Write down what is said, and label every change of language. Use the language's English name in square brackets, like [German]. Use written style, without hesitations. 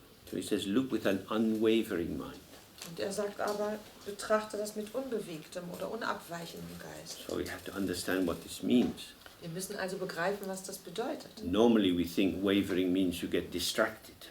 [English] So he says, look with an unwavering mind. [German] Und er sagt aber, betrachte das mit unbewegtem oder unabweichendem Geist. [English] So we have to understand what this means. [German] Wir müssen also begreifen, was das bedeutet. [English] Normally we think wavering means you get distracted.